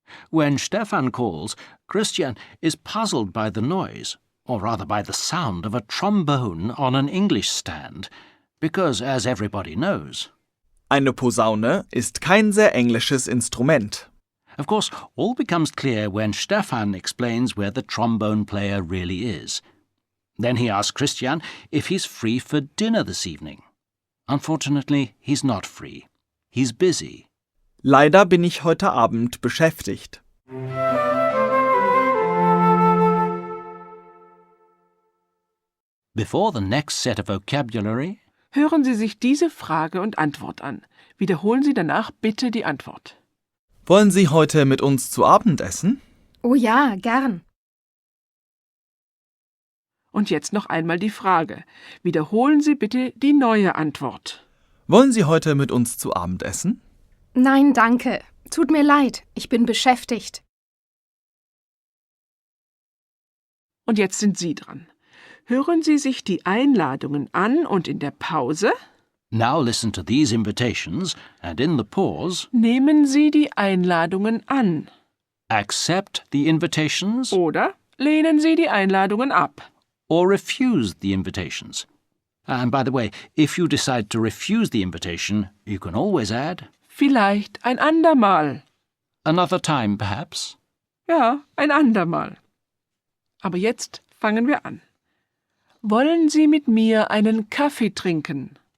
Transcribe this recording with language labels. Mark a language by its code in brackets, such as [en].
[en] When Stefan calls, Christian is puzzled by the noise, or rather by the sound of a trombone on an English stand, because, as everybody knows, [de] Eine Posaune ist kein sehr englisches Instrument. [en] of course, all becomes clear when Stefan explains where the trombone player really is. Then he asks Christian if he's free for dinner this evening. Unfortunately, he's not free. He's busy. [de] Leider bin ich heute Abend beschäftigt. [en] Before the next set of vocabulary, [de] Hören Sie sich diese Frage und Antwort an. Wiederholen Sie danach bitte die Antwort. Wollen Sie heute mit uns zu Abend essen? Oh ja, gern. Und jetzt noch einmal die Frage. Wiederholen Sie bitte die neue Antwort. Wollen Sie heute mit uns zu Abend essen? Nein, danke. Tut mir leid, ich bin beschäftigt. Und jetzt sind Sie dran. Hören Sie sich die Einladungen an und in der Pause [en] now listen to these invitations and in the pause, [de] nehmen Sie die Einladungen an [en] accept the invitations [de] oder lehnen Sie die Einladungen ab. [en] or refuse the invitations. And by the way, if you decide to refuse the invitation, you can always add, [de] Vielleicht ein andermal. [en] another time perhaps. [de] Ja, ein andermal. Aber jetzt fangen wir an. Wollen Sie mit mir einen Kaffee trinken?